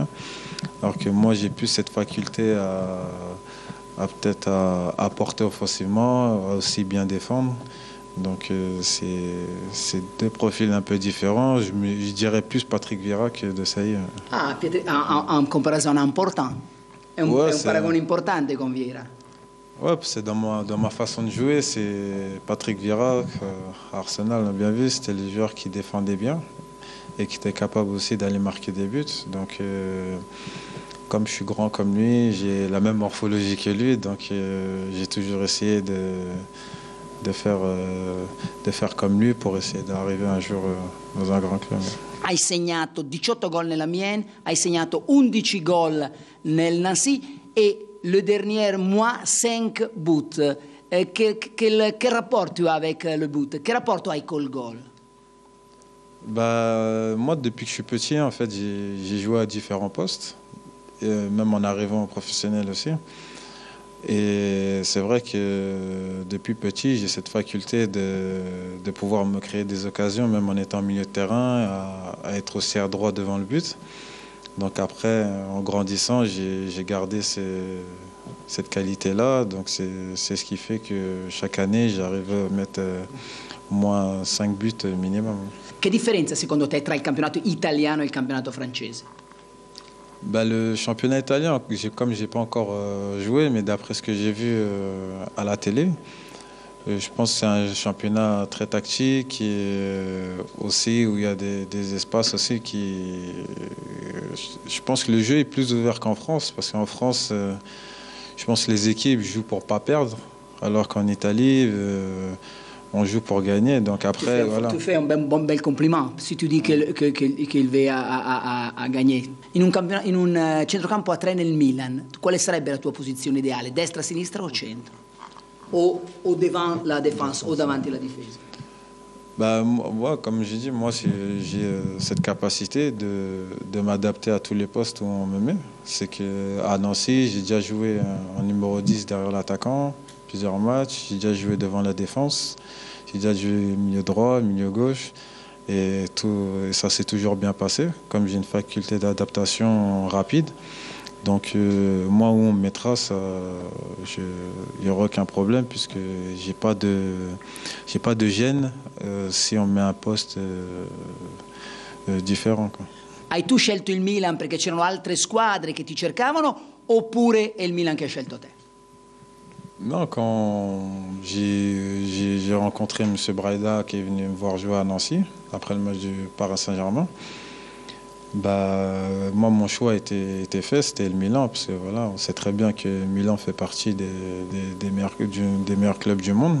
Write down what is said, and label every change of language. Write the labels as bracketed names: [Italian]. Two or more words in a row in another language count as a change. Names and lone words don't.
[French] Alors que moi, j'ai plus cette faculté à peut-être à apporter offensivement, à aussi bien défendre. Donc c'est deux profils un peu différents. Je dirais plus Patrick Vieira que Desailly. Ah, un comparaison important. [Italian] È un paragone importante con Vieira. [French] Ouais, c'est dans ma façon de jouer, c'est Patrick Vieira, à Arsenal, on a bien vu, c'était le joueur qui défendait bien et qui était capable aussi d'aller marquer des buts. Donc comme je suis grand comme lui, j'ai la même morphologie que lui, donc j'ai toujours essayé de faire comme lui pour essayer d'arriver un jour dans un grand club. [Italian] Hai segnato 18 gol nella Mienne, hai segnato 11 gol nel Nancy e [French] le dernier mois 5 buts. Quel rapport tu as avec le but? Quel rapport tu as [Italian] col goal? [French] Moi, depuis que je suis petit, en fait, j'ai joué à différents postes, même en arrivant au professionnel aussi. Et c'est vrai que depuis petit, j'ai cette faculté de pouvoir me créer des occasions, même en étant milieu de terrain, à être aussi adroit devant le but. Donc après, en grandissant, j'ai gardé cette qualité-là. Donc c'est ce qui fait que chaque année, j'arrive à mettre au moins 5 buts minimum. [Italian] Che differenza secondo te tra il campionato italiano e il campionato francese? [French] Le championnat italien, comme je n'ai pas encore joué, mais d'après ce que j'ai vu à la télé, je pense que c'est un championnat très tactique et aussi où il y a des espaces aussi je pense que le jeu est plus ouvert qu'en France, parce qu'en France, je pense que les équipes jouent pour ne pas perdre, alors qu'en Italie, on joue pour gagner. Donc après, voilà. Tu fais un bel compliment si tu dis qu'il va a gagner. [Italian] In un centrocampo a 3 nel Milan, quale sarebbe la tua posizione ideale? Destra, sinistra o centro? [French] O devant la défense, [Italian] o davanti la difesa? [French] Moi, comme j'ai dit, moi j'ai cette capacité de m'adapter à tous les postes où on me met. C'est qu'à Nancy, j'ai déjà joué en numéro 10 derrière l'attaquant, plusieurs matchs. J'ai déjà joué devant la défense. J'ai déjà joué milieu droit, milieu gauche. Et ça s'est toujours bien passé, comme j'ai une faculté d'adaptation rapide. Donc moi, où on me mettra, il n'y aura aucun problème, puisque j'ai pas de gêne si on met un poste différent, quoi. [Italian] Hai tu scelto il Milan perché c'erano altre squadre che ti cercavano, oppure è il Milan che ha scelto te? [French] Non, quand j'ai rencontré M. Braida qui est venu me voir jouer à Nancy, après le match du Paris Saint-Germain, moi, mon choix était fait, c'était le Milan, parce que voilà, on sait très bien que Milan fait partie des meilleurs clubs du monde.